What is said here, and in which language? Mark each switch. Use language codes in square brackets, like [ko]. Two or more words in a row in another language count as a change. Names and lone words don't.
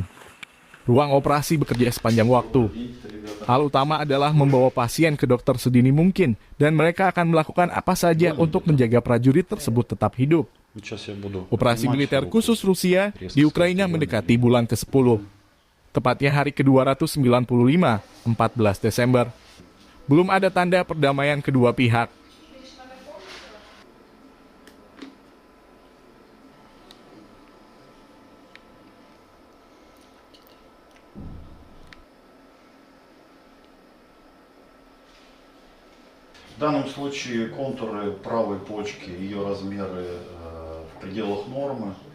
[id] Ruang operasi bekerja sepanjang waktu. Hal utama adalah membawa pasien ke dokter sedini mungkin, dan mereka akan melakukan apa saja untuk menjaga prajurit tersebut tetap hidup. Operasi militer khusus Rusia di Ukraina mendekati bulan ke-10. Tepatnya hari ke-295, 14 Desember. Belum ada tanda perdamaian kedua pihak. [ru] В данном случае контуры правой почки, ее размеры в пределах нормы.